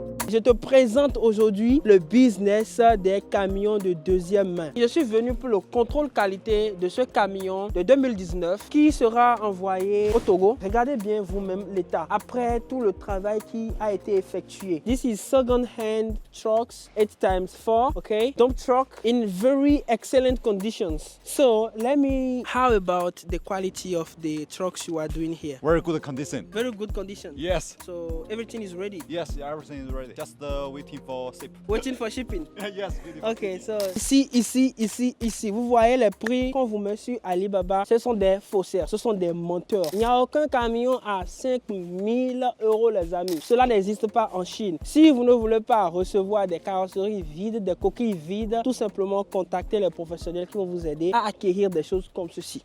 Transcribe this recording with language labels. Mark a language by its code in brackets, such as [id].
[fr] Je te présente aujourd'hui le business des camions de deuxième main. Je suis venu pour le contrôle qualité de ce camion de 2019 qui sera envoyé au Togo. Regardez bien vous-même l'état après tout le travail qui a été effectué. [en] This is second-hand trucks 8x4, okay? Dump truck in very excellent conditions. So how about the quality of the trucks you are doing here? Very good condition. Very good condition. Yes. So everything is ready. Yes, everything is ready. Just waiting for ship. Waiting for shipping. Yes. [fr] Ok, so ici, vous voyez les prix qu'on vous met sur Alibaba, ce sont des faussaires, ce sont des menteurs. Il n'y a aucun camion à 5 000 euros, les amis. Cela n'existe pas en Chine. Si vous ne voulez pas recevoir des carrosseries vides, des coquilles vides, tout simplement contactez les professionnels qui vont vous aider à acquérir des choses comme ceci.